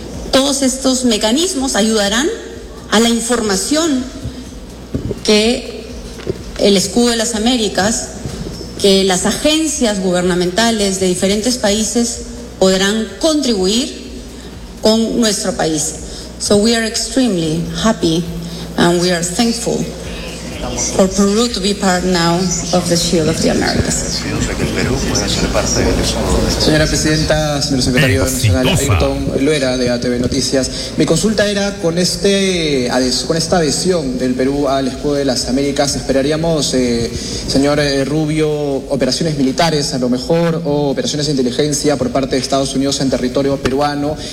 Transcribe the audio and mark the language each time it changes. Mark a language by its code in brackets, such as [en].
[es] Todos estos mecanismos ayudarán a la información que el Escudo de las Américas, que las agencias gubernamentales de diferentes países podrán contribuir con nuestro país. [en] So we are extremely happy and we are thankful for Peru to be part now of the Shield of the Americas. [es] Señora Presidenta, señor Secretario Nacional Ayrton Luera de ATV Noticias, mi consulta era con este con esta adhesión del Perú al Escudo de las Américas, ¿esperaríamos, señor Rubio, operaciones militares a lo mejor o operaciones de inteligencia por parte de Estados Unidos en territorio peruano?